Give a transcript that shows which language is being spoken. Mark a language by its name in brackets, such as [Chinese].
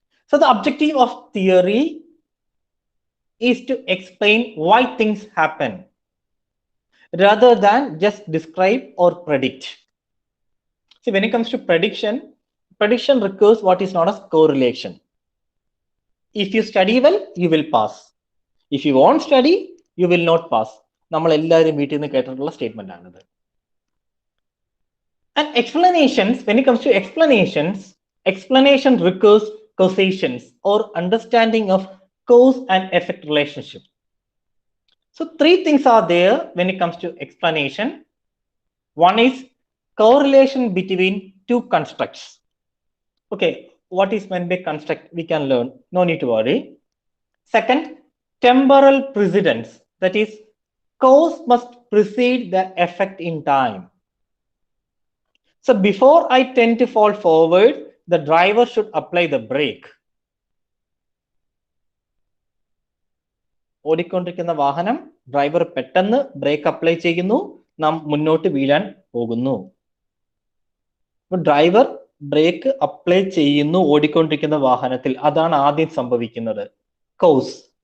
[English] So the objective of theory is to explain why things happen rather than just describe or predict. See, when it comes to prediction, prediction requires what is known as correlation. If you study well, you will pass. If you won't study, you will not pass. [Malayalam] നമ്മൾ എല്ലാവരും വീട്ടിൽ നിന്ന് കേട്ടിട്ടുള്ള statement ആണിത്. [English] And explanations, when it comes to explanations, explanation requires causations or understanding of cause and effect relationship. So three things are there when it comes to explanation. One is correlation between two constructs. Okay, what is meant by construct? We can learn, no need to worry. Second, temporal precedence, that is, cause must precede the effect in time. So before I tend to fall forward, the driver should apply the brake. [Malayalam] ഓടിക്കൊണ്ടിരിക്കുന്ന വാഹനം driver പെട്ടെന്ന് break apply ചെയ്യുന്നു, നാം മുന്നോട്ട് വീഴാൻ പോകുന്നു. Driver break apply ചെയ്യുന്നു ഓടിക്കൊണ്ടിരിക്കുന്ന വാഹനത്തിൽ, അതാണ് ആദ്യം സംഭവിക്കുന്നത്, കോസ്.